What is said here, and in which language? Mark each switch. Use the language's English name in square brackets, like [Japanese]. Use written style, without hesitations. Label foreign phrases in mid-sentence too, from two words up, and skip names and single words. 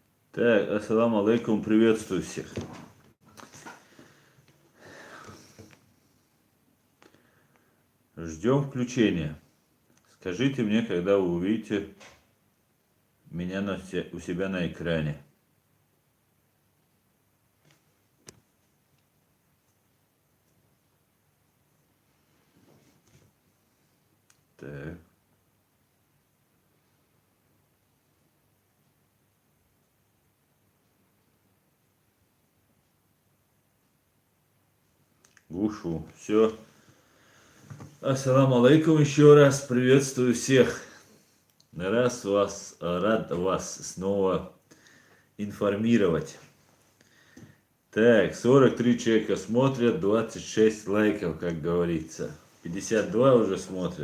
[Russian] Так, [Arabic] السلام عليكم, [Russian] приветствую всех. Ждем включения. Скажите мне, когда вы увидите меня у себя на экране. Так. Ушу. Все. [Arabic] السلام عليكم [Russian] еще раз. Приветствую всех. Рад вас снова информировать. Так, 43 человека смотрят, 26 лайков, как говорится. 52 уже смотрят.